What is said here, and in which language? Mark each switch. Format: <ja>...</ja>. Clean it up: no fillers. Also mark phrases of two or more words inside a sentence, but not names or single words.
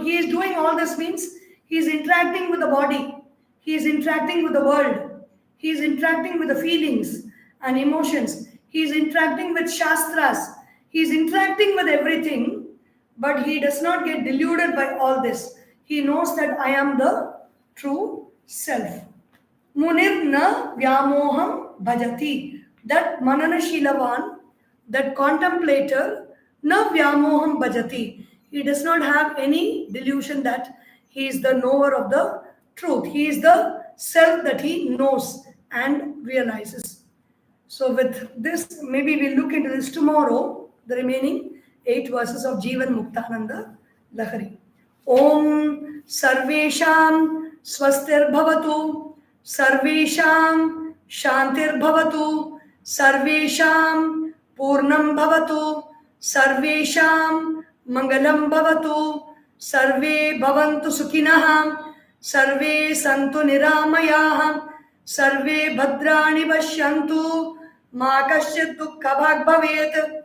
<en>He is doing all this means he is interacting with the body, he is interacting with the world, he is interacting with the feelings and emotions. He is interacting with Shastras. He is interacting with everything, but he does not get deluded by all this. He knows that I am the true self.</en> <sa>Munir na vyamoham bhajati. That manana shilavan,</sa> <en>that contemplator,</en> <sa>Na vyamoham bhajati.</sa> <en>He does not have any delusion that he is the knower of the truth. He is the self that he knows and realizes. So with this, maybe we'll look into this tomorrow, the remaining 8 verses of Jeevanmuktanandalahari.</en> <sa>Om Sarvesham Swastir Bhavatu, Sarvesham Shantir Bhavatu, Sarvesham Purnam Bhavatu, Sarvesham Mangalam Bhavatu, Sarve Bhavantu Sukhinah, Sarve Santu Niramayah, Sarve Bhadrani Pashyantu, Ma Kasyat Dukkha Bhag Bhavet.</sa>